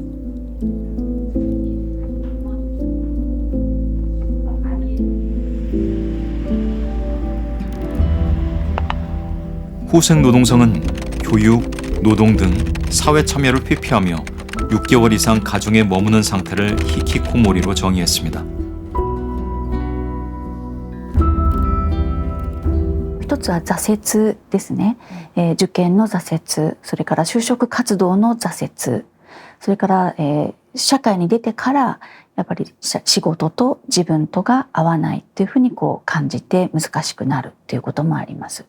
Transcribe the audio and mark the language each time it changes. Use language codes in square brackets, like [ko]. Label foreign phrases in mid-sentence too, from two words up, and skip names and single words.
[ko] 후생노동성은 교육, 노동 등 사회 참여를 회피하며 6개월 이상 가정에 머무는 상태를 히키코모리로 정의했습니다. [ja] 一つは挫折ですね、受験の挫折、それから就職活動の挫折、それから、社会に出てからやっぱり仕事と自分とが合わないっていうふうに感じて難しくなるっていうこともあります。